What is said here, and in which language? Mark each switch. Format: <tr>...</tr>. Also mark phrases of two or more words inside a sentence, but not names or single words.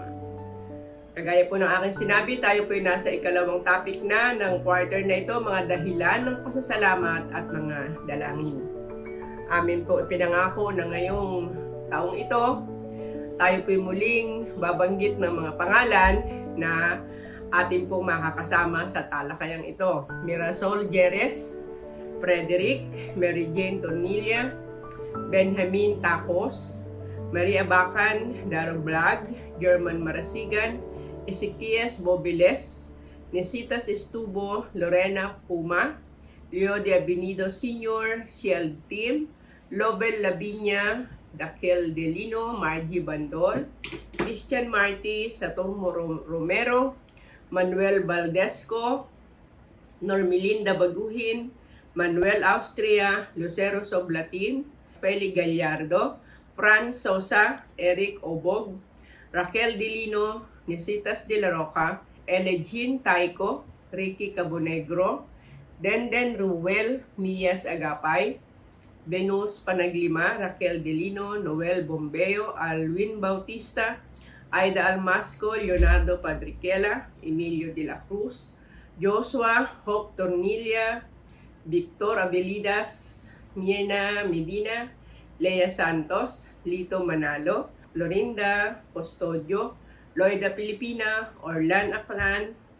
<tl>Kagaya po ng aking sinabi, tayo po ay nasa ikalawang topic na ng quarter na ito, mga dahilan ng pasasalamat at mga dalangin. Amin po ipinangako na ngayong taong ito, tayo po ay muling babanggit ng mga pangalan na atin pong makakasama sa talakayang ito. Mirasol Jerez, Frederick, Mary Jane Tornilla, Benjamin Tacos, Maria Bacan, Daro Vlog, German Marasigan, Ezequias Bobiles, Nesitas Estubo, Lorena Puma, Leo de Abinido Sr., Ciel Tim, Lobel Labinya, Daquel Delino, Margie Bandol, Christian Marti, Satong Romero, Manuel Valdesco, Normelinda Baguhin, Manuel Austria, Lucero Soblatin, Feli Gallardo, Franz Sosa, Eric Obog, Raquel Delino, Nesitas de la Roca, Elegine Taiko, Ricky Cabonegro, Denden Ruel, Mias Agapay, Venus Panaglima, Raquel Delino, Noel Bombeo, Alwin Bautista, Aida Almasco, Leonardo Padriquela, Emilio de la Cruz, Joshua Hope Tornilla, Victor Abelidas, Mirna Medina, Lea Santos, Lito Manalo, Florinda Custodio, Loida Pilipina, Orlan Aklan,</tl>